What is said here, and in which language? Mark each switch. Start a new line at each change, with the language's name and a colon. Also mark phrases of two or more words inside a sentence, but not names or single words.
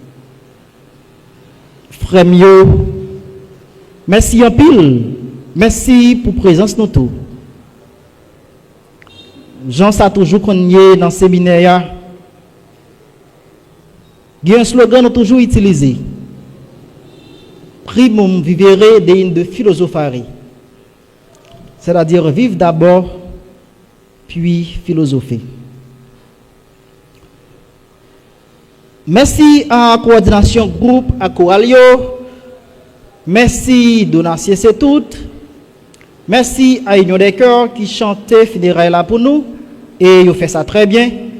French: Frère mio, merci en pile, merci pour présence nous tous. Jean ça toujours connu dans le séminaire. Il y a un slogan nous toujours utilisé.
Latin: primum vivere dein de philosophari,
French: c'est-à-dire vivre d'abord, puis philosopher. Merci à la coordination groupe à Coralio, merci Donatien c'est tout, merci à Union des Cœurs qui chantait funérailles là pour nous et ils fait ça très bien.